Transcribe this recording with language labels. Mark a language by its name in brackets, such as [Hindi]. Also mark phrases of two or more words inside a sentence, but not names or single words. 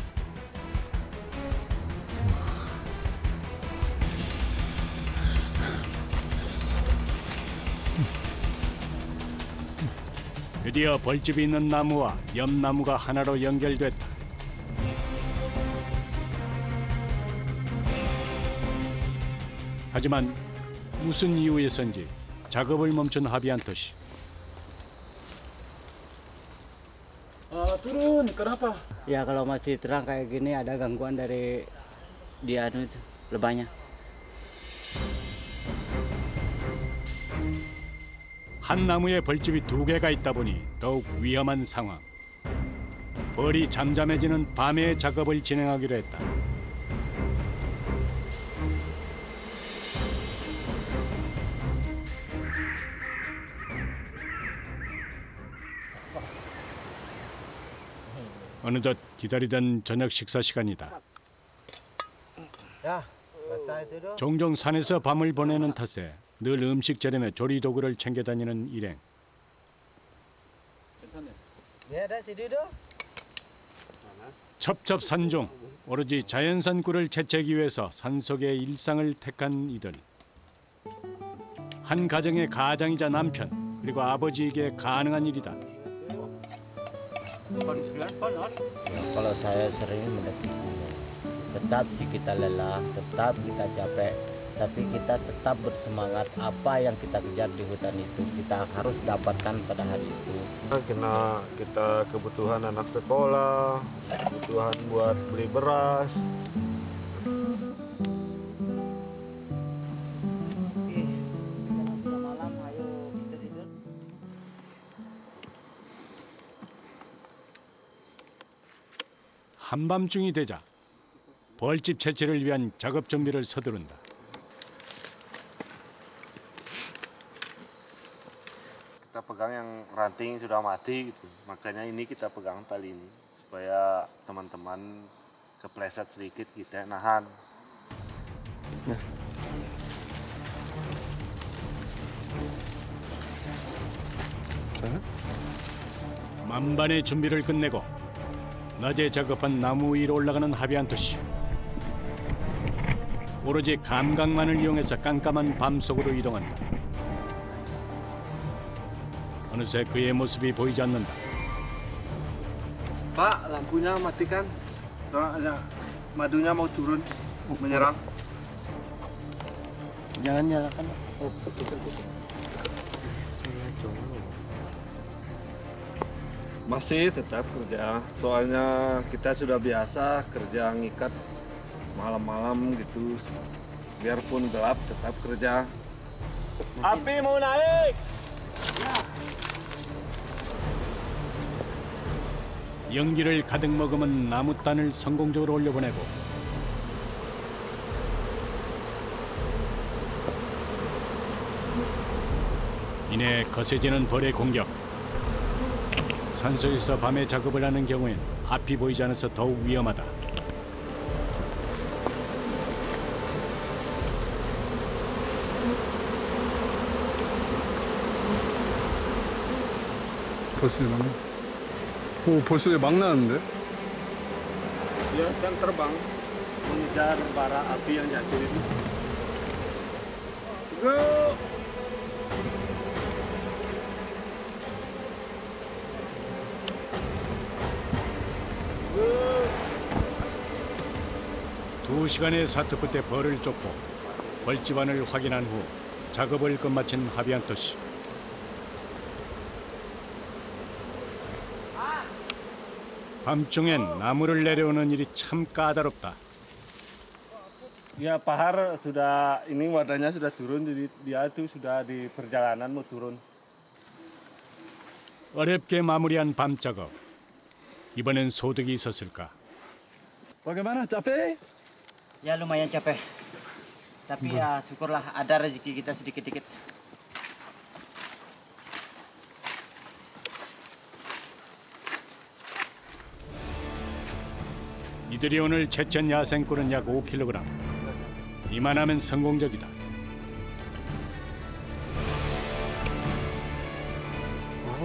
[Korean] 드디어 벌집이 있는 나무와 옆 나무가 하나로 연결됐다. 하지만 무슨 이유에선지 작업을 멈춘 하비안토 씨. [Indonesian] Turun, kenapa? Ya kalau masih terang kayak gini ada gangguan dari dia itu lebahnya. [Korean] 한 나무에 벌집이 2개가 있다 보니 더욱 위험한 상황. 벌이 잠잠해지는 밤에 작업을 진행하기로 했다. 어느덧 기다리던 저녁 식사 시간이다. [Indonesian] Ya, basah itu dong. [Korean] 종종 산에서 밤을 보내는 탓에 늘 음식 재렴에 조리 도구를 챙겨 다니는 일행. [Indonesian] Ya, ada sini dong. [Korean] 첩첩산중 오로지 자연산 꿀을 채취하기 위해서 산속의 일상을 택한 이들. 한 가정의 가장이자 남편 그리고 아버지에게 가능한 일이다. [Indonesian] Kalau saya sering mendekatinya, tetap sih kita lelah, tetap kita capek, tapi kita tetap bersemangat. Apa yang kita kejar di hutan itu kita harus dapatkan pada hari itu. Karena kita kebutuhan anak sekolah, kebutuhan buat beli beras. Malam ayo kita tidur. [Korean] 한밤중이 되자 벌집 채취를 위한 작업 준비를 서두른다. [Indonesian] Kita pegang yang ranting sudah mati gitu. Makanya ini kita pegang tali ini supaya teman-teman kepleset sedikit kita nahan. [Korean] 만반의 준비를 끝내고 낮에 작업한 나무 위로 올라가는 하비안토 씨. 오로지 감각만을 이용해서 깜깜한 밤 속으로 이동한다. 어느새 그의 모습이 보이지 않는다. [Indonesian] Pak, lampunya matikan. Soalnya madunya mau turun, menyerang. Jangan nyalakan. Masih tetap kerja, soalnya kita sudah biasa kerja ngikat malam-malam gitu. Biarpun gelap tetap kerja. Api mau naik! [Korean] 연기를 가득 머금은 나무단을 성공적으로 올려보내고 이내 거세지는 벌의 공격. 산속에서 밤에 작업을 하는 경우엔 앞이 보이지 않아서 더욱 위험하다. 벌써 막. 오, 벌써 막 나는데? [Indonesian] Dia kan terbang mengejar bara api yang jatuh itu. Go! [Korean] 두 시간의 사투 끝에 벌을 쫓고 벌집 안을 확인한 후 작업을 끝마친 하비안토 씨. 밤중엔 나무를 내려오는 일이 참 까다롭다. [Indonesian] Ya Pahar sudah ini wadahnya sudah turun, jadi dia itu sudah di perjalanan mau turun. [Korean] 어렵게 마무리한 밤 작업. 이번엔 소득이 있었을까? [Indonesian] Bagaimana, capek? Ya lumayan capek. Tapi ya syukurlah ada rezeki kita sedikit-sedikit. [Korean] 이들이 오늘 채취한 야생꿀은 약 5kg. 이만하면 성공적이다.